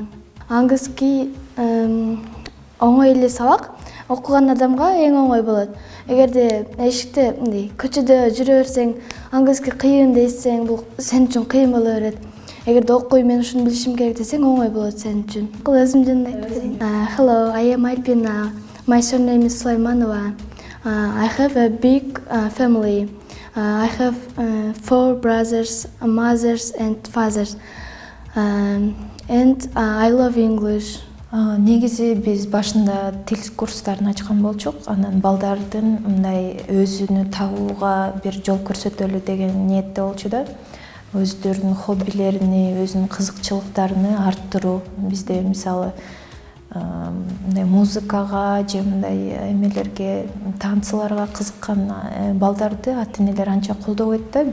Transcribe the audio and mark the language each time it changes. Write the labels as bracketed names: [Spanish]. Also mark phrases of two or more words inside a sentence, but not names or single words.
[Kyrgyz] Англиски оңой эле сабак, окуган адамга эң оңой болот. Эгерде эшикте көчөдө жүрө берсең, англиски кыйын десең, бул сен үчүн кыйын боло берет. Эгерде окуй, мен ушуну билишим керек десең, оңой болот сен үчүн. Өзүм жөнүндө айтып берейин. [English] Hello, I am Alpina. My surname is Sulaimanova. I have a big family. I have 4 brothers, mothers and fathers. And I love English. [Kyrgyz] Негизи биз башында тил курстарын ачкан болчук. Анан балдардын мындай өзүнү табууга бир жол көрсөтөлү деген ниетте болчу да. Өздөрүнүн хоббилерини, өзүнүн кызыкчылыктарын арттыруу. Бизде мисалы музыкага же мындай эмелерге, танцларга кызыккан балдарды ата-энелер анча колдобойт да.